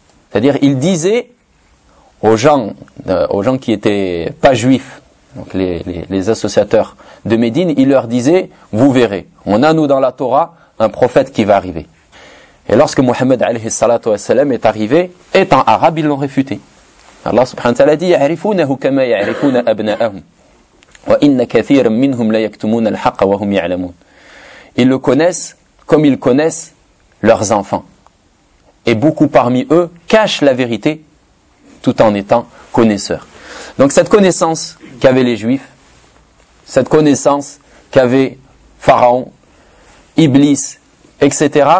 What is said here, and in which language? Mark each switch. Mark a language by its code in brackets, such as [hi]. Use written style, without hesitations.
[fr] C'est-à-dire, il disait aux gens qui étaient pas juifs, donc les associateurs de Médine, il leur disait, vous verrez, on a nous dans la Torah un prophète qui va arriver. Et lorsque Mohammed [ar] alayhi salatu wa salam [fr] est arrivé, étant arabe, ils l'ont réfuté. Allah subhanahu wa ta'ala dit, [ar] يَعْرِفُونَهُ كَمَا يَعْرِفُونَ أَبْنَاءَهُمْ وَإِنَّ كَثِيرًا مِّنْهُمْ لَيَكْتُمُونَ الْحَقَّ وَهُمْ يَعْلَمُونَ. [fr] Ils le connaissent comme ils connaissent leurs enfants. Et beaucoup parmi eux cachent la vérité tout en étant connaisseurs. Donc cette connaissance qu'avaient les juifs, cette connaissance qu'avait Pharaon, Iblis, etc.